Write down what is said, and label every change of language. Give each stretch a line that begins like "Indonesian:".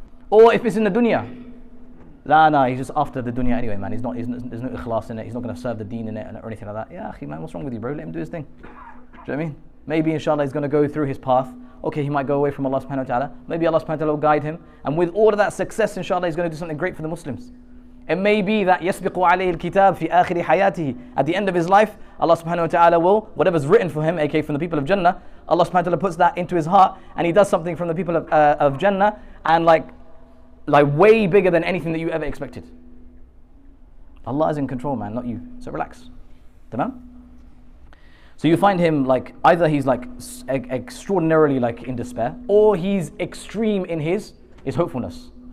English: Or if it's in the dunya, he's just after the dunya anyway, man. There's no ikhlas in it. He's not going to serve the deen in it or anything like that. Yeah, man, what's wrong with you, bro? Let him do his thing. Do you know what I mean? Maybe inshallah he's going to go through his path. Okay, he might go away from Allah subhanahu wa ta'ala. Maybe Allah subhanahu wa ta'ala will guide him. And with all of that success, inshallah, he's going to do something great for the Muslims. It may be that
Arabic: يَسْبِقُ عَلَيْهِ الْكِتَابِ فِي آخِرِ حَيَاتِهِ.
English: At the end of his life, Allah subhanahu wa ta'ala will, whatever's written for him, aka from the people of Jannah, Allah subhanahu wa ta'ala puts that into his heart and he does something from the people of Jannah and like way bigger than anything that you ever expected. Allah is in control, man, not you. So relax. Tamam? So you find him like, either he's like extraordinarily like in despair, or he's extreme in his hopefulness.